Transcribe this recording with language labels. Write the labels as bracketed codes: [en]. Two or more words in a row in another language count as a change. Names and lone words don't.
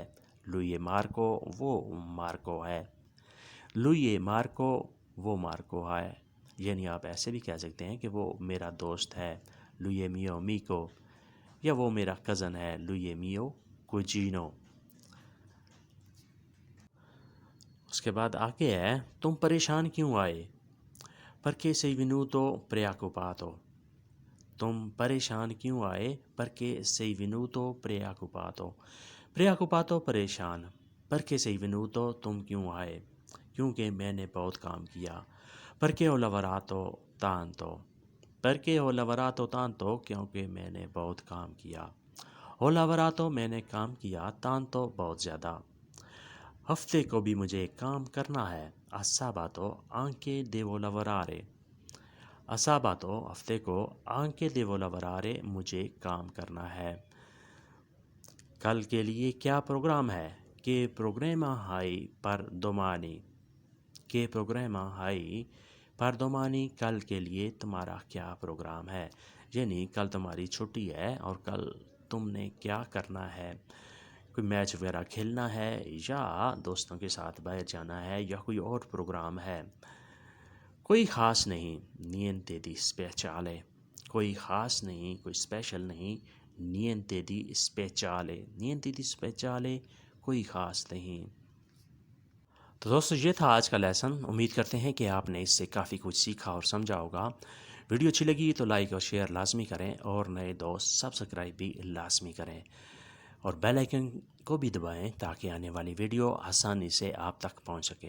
[ur] لوئی مارکو وہ مارکو ہے، لوئی مارکو وہ مارکو ہے، یعنی آپ ایسے بھی کہہ سکتے ہیں کہ وہ میرا دوست ہے، [it] lui mio amico, [ur] یا وہ میرا کزن ہے، [it] lui mio cugino. [ur] اس کے بعد آگے ہے، تم پریشان کیوں آئے؟ [it] پرکے sei venuto preoccupato، [ur] تم پریشان کیوں آئے؟ [it] پرکے sei venuto preoccupato، preoccupato پریشان، پرکے sei venuto [ur] تم کیوں آئے؟ کیونکہ میں نے بہت کام کیا، [it] perché ho lavorato tanto, perché ho lavorato tanto [ur] کیونکہ میں نے بہت کام کیا، [it] ho lavorato [ur] میں نے کام کیا، tanto بہت زیادہ۔ ہفتے کو بھی مجھے کام کرنا ہے، [it] sabato anche devo lavorare، sabato [ur] ہفتے کو [it] anche devo lavorare [ur] مجھے کام کرنا ہے۔ کل کے لیے کیا پروگرام ہے؟ [it] Che programma hai per domani، che programma hai per domani، [ur] کل کے لیے تمہارا کیا پروگرام ہے؟ یعنی کل تمہاری چھٹی ہے اور کل تم نے کیا کرنا ہے؟ کوئی میچ وغیرہ کھیلنا ہے یا دوستوں کے ساتھ باہر جانا ہے یا کوئی اور پروگرام ہے؟ کوئی خاص نہیں، [it] niente di speciale، [ur] کوئی خاص نہیں، کوئی اسپیشل نہیں، [it] niente di speciale، niente di speciale [ur] کوئی خاص نہیں۔ تو دوستو یہ تھا آج کا لیسن، امید کرتے ہیں کہ آپ نے اس سے کافی کچھ سیکھا اور سمجھا ہوگا۔ ویڈیو اچھی لگی تو لائک اور شیئر لازمی کریں اور نئے دوست سبسکرائب بھی لازمی کریں اور بیل آئیکن کو بھی دبائیں تاکہ آنے والی ویڈیو آسانی سے آپ تک پہنچ سکے۔